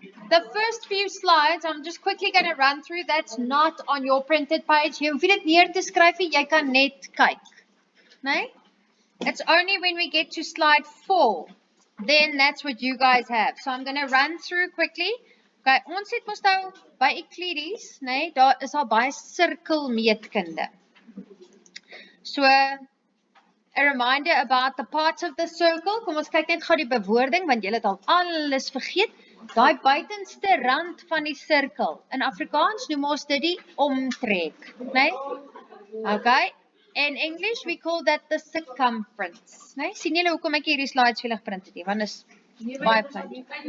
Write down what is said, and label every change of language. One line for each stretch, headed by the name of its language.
English: The first few slides, I'm just quickly going to run through. That's not on your printed page.
Afrikaans: Jy hoef dit neer te skryf, jy kan net kyk. Nee?
English: It's only when we get to slide 4. Then that's what you guys have. So I'm going to run through quickly.
Afrikaans: Okay, ons het mos nou by Euclides, nee, daar is al baie sirkelmeetkunde.
English: So, a reminder about the parts of the circle.
Afrikaans: Kom ons kyk net gou die bewoording, want julle het al alles vergeet. Daai buitenste rand van die sirkel. In Afrikaans noem ons dit die omtrek, nee? Okay.
English: In English, we call that the circumference.
Afrikaans: Nee? Sien julle hoekom ek hierdie slides vir julle geprint het nie? Want is baie klein.